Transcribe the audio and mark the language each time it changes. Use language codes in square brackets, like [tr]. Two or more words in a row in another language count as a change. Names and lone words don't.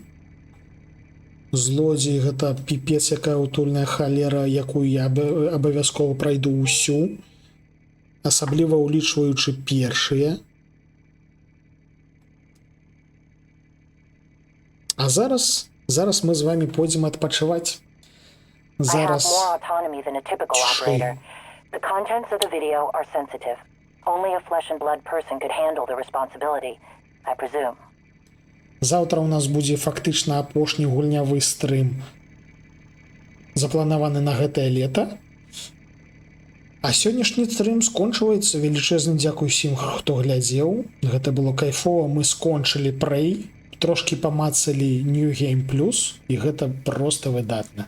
[be] Злодзей гэта піпец якая утульная халера, якую я абавязкова прайду ўсю, асабліва ўлічваючы першыя. А зараз мы з вами пойдзем адпачываць. Зараз... [en] I have more autonomy than a typical operator. The contents of the video are sensitive. Only a flesh and blood person could handle the responsibility, I presume. [be] Заўтра у нас будзе фактычна апошні гульнявы стрым, запланаваны на гэтае лета. А сённяшні стрым скончваецца. Велічэзны дзякуй усім, хто глядзеў. Гэта было кайфова. Мы скончылі Prey, трошкі памацалі [en] New Game Plus, [be] і гэта проста выдатна.